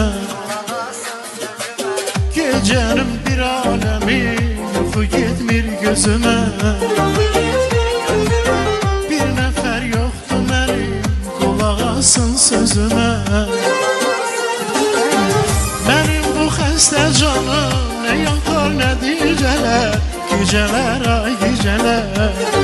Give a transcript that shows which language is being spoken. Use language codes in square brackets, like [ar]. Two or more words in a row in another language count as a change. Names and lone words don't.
[tr] Gecenin bir alemi [az] yuxu getmir gözüme. Bir nəfər yoxdur mənim, qulaq asın sözümə. Mənim bu xəstə canım [tr] ne yatar ne geceler, geceler ay geceler.